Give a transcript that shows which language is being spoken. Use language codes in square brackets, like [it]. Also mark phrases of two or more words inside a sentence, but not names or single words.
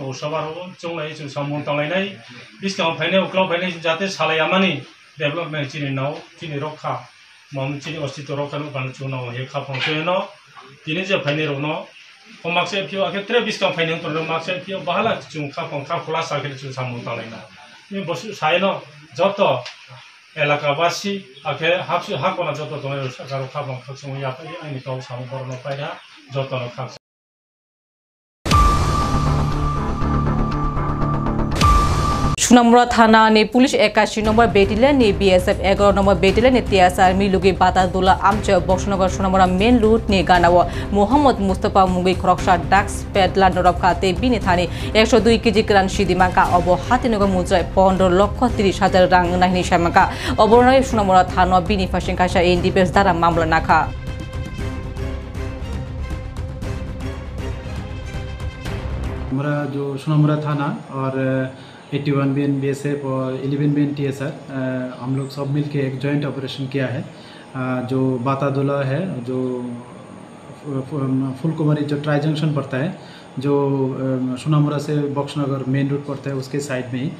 [trp] सबार हो चंनाय चु सामु तांलायनाय बिस्कां फाइने उक्लाव फाइने जाते सालायामानि डेभलपमेंट चिनि नाव चिनि रखा मम चिनि अस्तित्व रखा नो बान चु नाव हे खापां फेनो तिनि जे फाइने रो नो कमाक्से फिउ आखे त्रे बिस्कां फाइने तो माक्से फिउ बहाला चु खापां खा खुला साखे चु सामु तांलायना नि बसु सायनो जत एलाकाबासी आखे हाबसु हाकना जत दङ सरकार खाबां खासुं याफाय आंनि गाव सामु बरनो पायरा जतन खास सुनामुरा थाना ने पुलिस 81 नंबर बेटेलियन ने बीएसएफ 11 नंबर बेटेलियन ने टीएसआर मिलुगे बातादुल्ला आमचे बक्सनगर सुनामुरा [en] main route [trp] ने गानाव मोहम्मद मुस्तफा मुंगई खरकसा डाक्स पेडला नरब खाते बिने थाने 102 केजी ग्रान सिदिमाका अबो हातिनगर मुद्राय 15,30,000 रां नाहिनि सामाका अबरनाय सुनामुरा थाना बिनि फासिं कासा एनडीपीएस द्वारा मामला नाखा [hi] हमारा जो सुनामुरा थाना और 81 BN BSF और 11 BN TSR हम लोग सब मिल के एक [en] joint operation [hi] किया है जो बातादुल्ला है जो फुलकुमारी जो [en] tri junction [hi] पड़ता है जो सुनामुरा से बक्सनगर [en] main route [hi] पड़ता है उसके साइड में ही।